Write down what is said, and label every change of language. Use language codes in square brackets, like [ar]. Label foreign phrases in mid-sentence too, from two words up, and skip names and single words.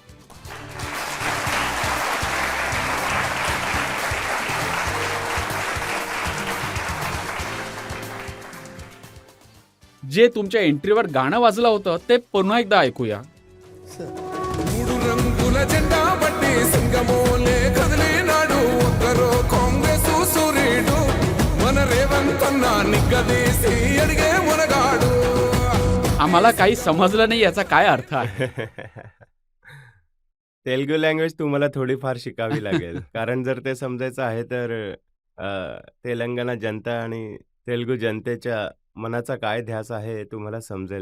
[mr] जे तुमच्या एंट्रीवर गाणं वाजलं होतं ते पुन्हा एकदा ऐकूया। [te] మూడు రంగుల జెండా బట్టి సింగమోలే కదిలినాడు ఒక్కరో కాంగ్రెస్ సూర్యుడు మన రేవంత్ అన్న నిగ్గదీసి అడిగే మునగాడు। [mr] आम्हाला काही समजलं नाही याचा काय अर्थ आहे। तेलुगू लँग्वेज तुम्हाला थोडीफार शिकावी लागेल कारण जर ते समजायचं आहे तर तेलंगणा जनता आणि तेलुगू जनतेच्या मनाचा काय ध्यास आहे हे तुम्हाला समजेल।